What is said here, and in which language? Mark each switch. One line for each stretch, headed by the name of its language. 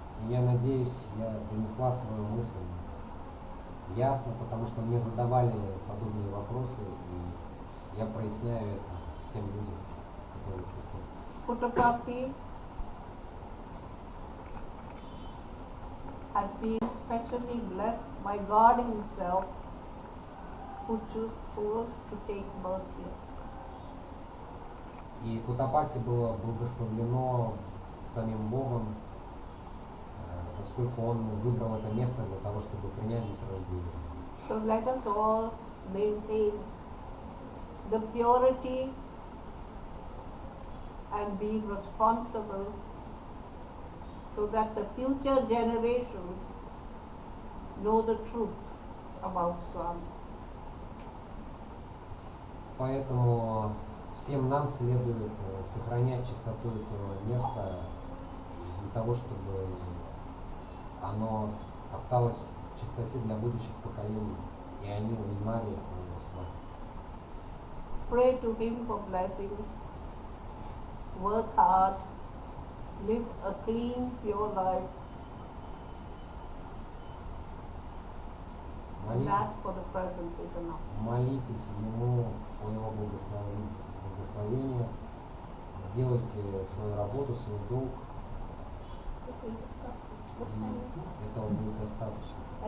Russian: Я надеюсь, я донесла свою мысль ясно, потому что мне задавали подобные вопросы, и я проясняю это всем людям, которые приходят.
English: Photography has been specially blessed by God Himself, who chose to take birth here.
Russian: И Кутапати было благословлено самим Богом, поскольку он выбрал это место для того, чтобы принять здесь рождение.
English: So let us all maintain the purity and be responsible so that the future generations know the truth about Swami.
Russian: Поэтому всем нам следует сохранять чистоту этого места для того, чтобы оно осталось в чистоте для будущих поколений, и они узнали о Свами.
English: Pray to Him for blessings, work hard, live a clean, pure life, and that for the present is enough.
Russian: Молитесь Ему о Его благословении, делайте свою работу, свой долг, и этого будет достаточно.